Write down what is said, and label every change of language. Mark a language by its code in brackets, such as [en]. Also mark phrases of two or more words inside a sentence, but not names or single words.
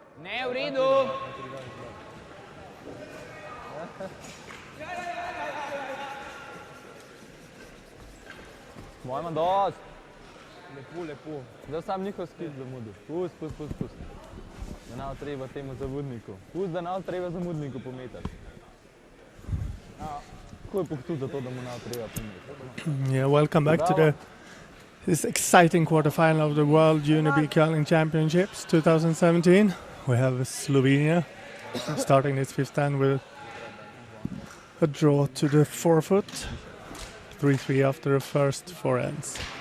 [sl] Ne, v redu. Moj ima dost. Lepo, lepo. Zdaj sam njihov skit zamudil. Pust. Da nav treba temu zamudniku. Pust, da nav treba zamudniku pometati. Kako je pohtud za to, da mu nav treba pometati? [en] Yeah, welcome back to this exciting quarterfinal of the World Junior B Curling Championships 2017. We have Slovenia starting its fifth stand with a draw to the forefoot. 3-3 after the first four ends.